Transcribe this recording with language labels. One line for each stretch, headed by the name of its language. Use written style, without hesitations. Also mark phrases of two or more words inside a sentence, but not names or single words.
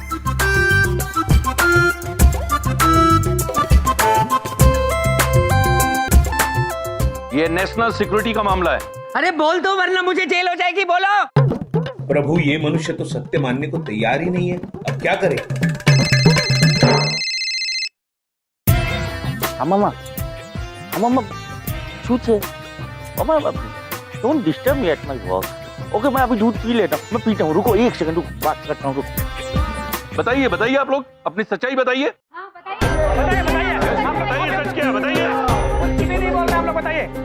Hindi: ये
English: national security
Hindi: का मामला है। अरे बोल दो वरना मुझे जेल हो जाएगी, बोलो। प्रभु, ये मनुष्य तो सत्य मानने को तैयार ही नहीं है, अब क्या करें?
English: Mama, shoot है। Mama, don't disturb me at my work.
Hindi: Okay, मैं अभी दूध पी लेता हूँ, मैं पीता हूँ। रुको 1 सेकंड, रुको, बात करता हूँ, रुको। बताइए बताइए, आप लोग अपनी सच्चाई बताइए। हाँ बताइए। बताइए बताइए, आप बताइए, सच क्या है, बताइए। कुछ भी नहीं बोल रहे आप लोग, बताइए।